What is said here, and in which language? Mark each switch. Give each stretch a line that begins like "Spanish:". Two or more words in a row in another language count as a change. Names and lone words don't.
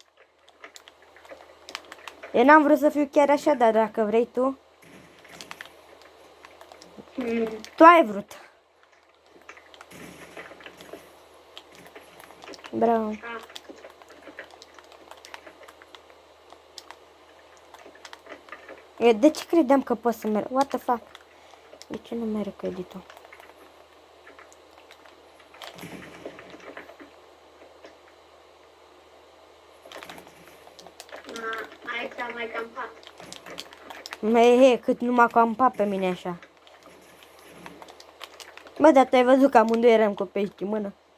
Romanian: Eu n-am vrut să fiu chiar așa, dar dacă vrei tu, tu ai vrut. Bravo. Eu de ce credeam că pot să merg?
English: What the fuck?
Romanian: De ce nu merg cu editul? Aici am mai campat. Cât nu m-a campat pe mine așa. Bă, dar tu ai văzut că amândoi eram cu pești în mână.